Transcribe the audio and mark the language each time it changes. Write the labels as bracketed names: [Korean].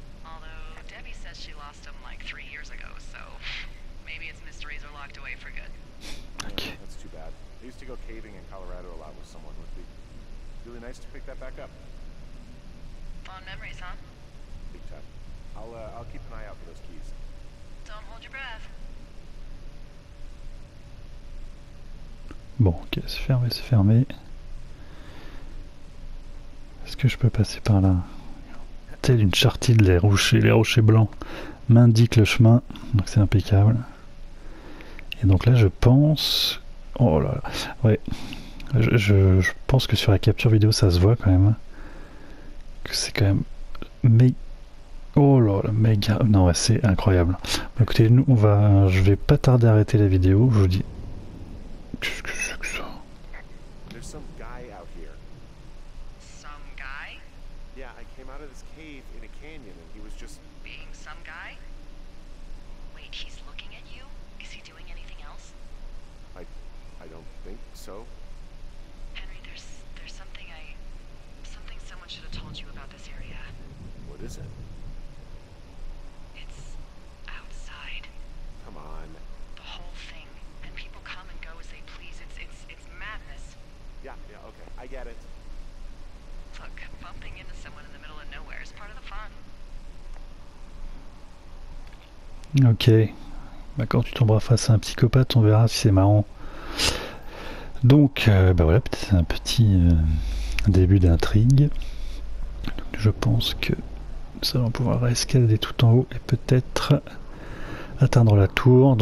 [English] Although Debbie says she lost them like 3 years ago, so maybe its mysteries are locked away for good. Ok. That's too bad. I used to go caving in Colorado a lot with someone. Would be really nice to pick that back up. Fond memories, huh? Big time. I'll keep an eye out for those keys. Don't hold your breath. [French] Bon, ok, c'est fermé, c'est fermé. Est-ce que je peux passer par là? Telle une chartille, les rochers blancs m'indiquent le chemin, donc c'est impeccable. Et donc là, je pense... Oh là là, ouais. Je pense que sur la capture vidéo, ça se voit quand même. Que c'est quand même... Mais... Oh là là, méga... Non, ouais, c'est incroyable. Bah, écoutez, nous, je vais pas tarder à arrêter la vidéo, je vous dis... Qu'est-ce que c'est que ça? [English] There's some guy out here. Some guy? Yeah, I came out of this cave in a canyon and he was just... Being some guy? Wait, he's looking at you? Is he doing anything else? I don't think so. Henry, there's something someone should have told you about this area. What is it? It's outside. Come on. The whole thing. And people come and go as they please. It's madness. Yeah, okay. I get it. Look, bumping into someone in the middle of nowhere is part of the fun. Ok. [French] Bah, quand tu tomberas face à un psychopathe, on verra si c'est marrant. Donc, bah voilà, peut-être un petit début d'intrigue. Je pense que nous allons pouvoir escalader tout en haut et peut-être atteindre la tour.